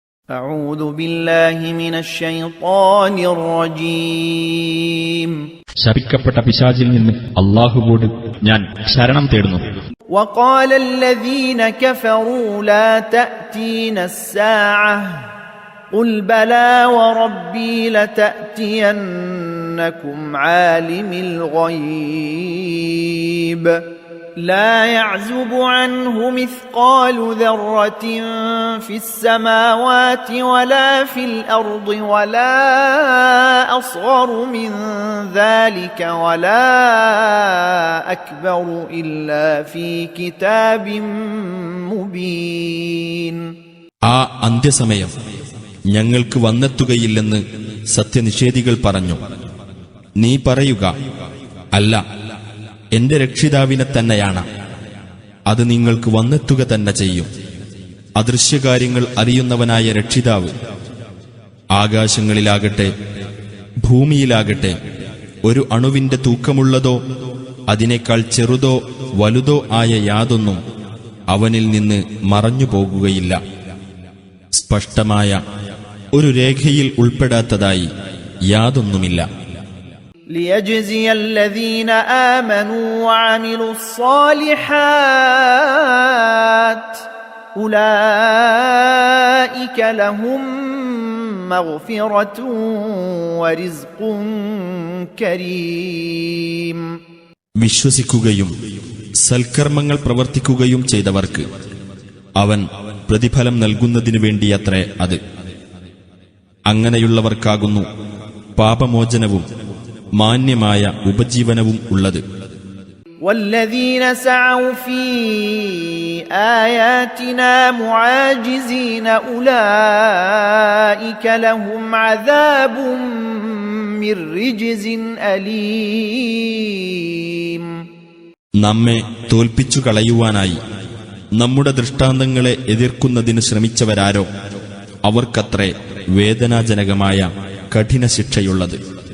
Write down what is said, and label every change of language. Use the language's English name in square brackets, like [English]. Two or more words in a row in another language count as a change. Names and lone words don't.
[Arabic] أعوذ بالله من الشيطان الرجيم. [Malayalam] ശപിക്കപ്പെട്ട പിശാചിൽ നിന്ന് അല്ലാഹുവോട് ഞാൻ ശരണം തേടുന്നു. [Arabic] وقال الذين كفروا لا تأتينا الساعة قل بلى وربي لتأتينكم عالم الغيب لا يعزب عنه مثقال ذرة في السماوات ولا في الأرض ولا أصغر من ذلك ولا أكبر إلا في كتاب مبين. [Malayalam] ആ അന്ത്യസമയം ഞങ്ങൾക്ക് വന്നെത്തുകയില്ലെന്ന് സത്യനിഷേധികൾ പറഞ്ഞു. നീ പറയുക, അല്ല, എന്റെ രക്ഷിതാവിനെ തന്നെയാണ്. അത് നിങ്ങൾക്ക് വന്നെത്തുക തന്നെ ചെയ്യും. അദൃശ്യകാര്യങ്ങൾ അറിയുന്നവനായ രക്ഷിതാവ്. ആകാശങ്ങളിലാകട്ടെ ഭൂമിയിലാകട്ടെ ഒരു അണുവിന്റെ തൂക്കമുള്ളതോ അതിനേക്കാൾ ചെറുതോ വലുതോ ആയ യാതൊന്നും അവനിൽ നിന്ന് മറഞ്ഞു പോകുകയില്ല. സ്പഷ്ടമായ ഒരു രേഖയിൽ ഉൾപ്പെടാത്തതായി യാതൊന്നുമില്ല. [Arabic] ليجزي الذين آمنوا وعملوا الصالحات أولئك لهم مغفرة ورزق كريم. [Malayalam] വിശ്വസിക്കുകയും സൽക്കർമ്മങ്ങൾ പ്രവർത്തിക്കുകയും ചെയ്തവർക്ക് അവൻ പ്രതിഫലം നൽകുന്നതിനു വേണ്ടിയത്രേ അത്. അങ്ങനെയുള്ളവർക്കാകുന്നു പാപമോചനവും മാന്യമായ ഉപജീവനവും ഉള്ളത്. [Arabic] والذين سعوا في آياتنا معاجزين أولئك لهم عذاب من رجز أليم. [Malayalam] നമ്മെ തോൽപ്പിച്ചു കളയുവാനായി നമ്മുടെ ദൃഷ്ടാന്തങ്ങളെ എതിർക്കുന്നതിന് ശ്രമിച്ചവരാരോ അവർക്കത്രേ വേദനാജനകമായ കഠിന ശിക്ഷയുള്ളത്.